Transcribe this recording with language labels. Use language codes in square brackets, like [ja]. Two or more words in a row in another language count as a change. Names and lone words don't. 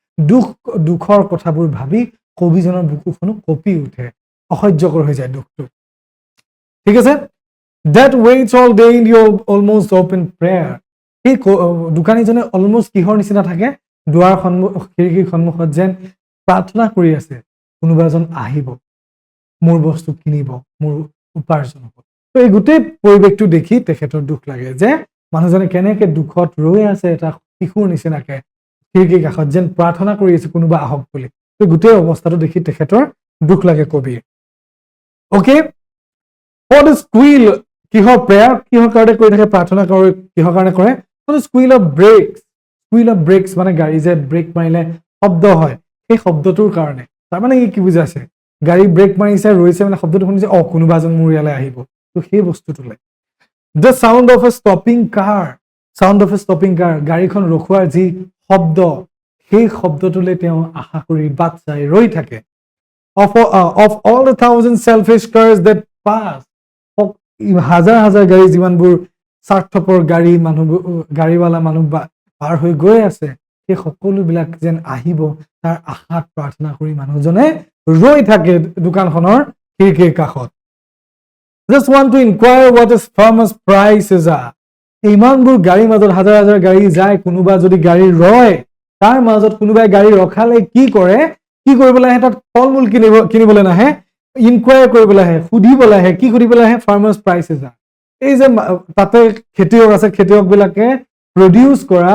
[as] দুখৰ কথাবোৰ ভাবি কবিজনৰ বুকুখনো কঁপি উঠে অসহ্যকৰ হৈ যায় দুখটো ঠিক আছে [en] that waits all day in your almost open prayer [as] এই দোকানীজনে অলমোষ্ট কিহৰ নিচিনা থাকে দুৱাৰ খিৰিকীৰ সন্মুখত যেন প্ৰাৰ্থনা কৰি আছে কোনোবা এজন আহিব মোৰ বস্তু কিনিব মোৰ উপাৰ্জন হ'ব তো এই গোটেই পৰিৱেশটো দেখি তেখেতৰ দুখ লাগে যে মানুহজনে কেনেকে দুখত ৰৈ আছে এটা শিশুৰ নিচিনাকে খিৰিকীৰ কাষত যেন প্ৰাৰ্থনা কৰি আছে কোনোবা আহক বুলি তো গোটেই অৱস্থাটো দেখি তেখেতৰ দুখ লাগে কবিৰ ওকে [en] what is squeal [as] কিহৰ প্ৰেয়াৰ কিহৰ কাৰণে কৰি থাকে প্ৰাৰ্থনা কৰে কিহৰ কাৰণে কৰে [en] what is squeal of [as] brakes মানে গাড়ী যে ব্ৰেক মাৰিলে শব্দ হয় সেই শব্দটোৰ কাৰণে তাৰ মানে কি বুজাইছে গাড়ী ব্ৰেক মাৰিছে ৰৈছে মানে শব্দটো শুনিছে কোনোবা এজন মোৰ ইয়ালৈ আহিব তো সেই বস্তুটোলে [en] the sound of a stopping car [as] গাড়ীখন ৰখোৱাৰ যি শব্দ সেই শব্দটোলে তেওঁ আশা কৰি বাট চাই ৰৈ থাকে [en] of all the thousand selfish cars that pass [as] হাজাৰ গাড়ী যিমানবোৰ স্বাৰ্থপৰ গাড়ীৱালা মানুহ পাৰ হৈ গৈ আছে সেই সকলোবিলাক যেন আহিব তাৰ আশাত প্ৰাৰ্থনা কৰি মানুহজনে ৰৈ থাকে দোকানখনৰ খিৰিকীৰ কাষত [en] just want to inquire what is famous prices [as] are ইমানবোৰ গাড়ীৰ মাজত হাজাৰ গাড়ী যায় কোনোবা যদি গাড়ী ৰয় তাৰ মাজত কোনোবাই গাড়ী ৰখালে কি কৰিবলৈ আহে তাত ফলমূল কিনিবলৈ নাহে ইনকুৱায়াৰ কৰিবলৈ আহে সুধিবলৈ আহে কি সুধিবলৈ আহে [en] farmers prices [as] এই যে তাতে খেতিয়ক আছে খেতিয়কবিলাকে প্ৰডিউচ কৰা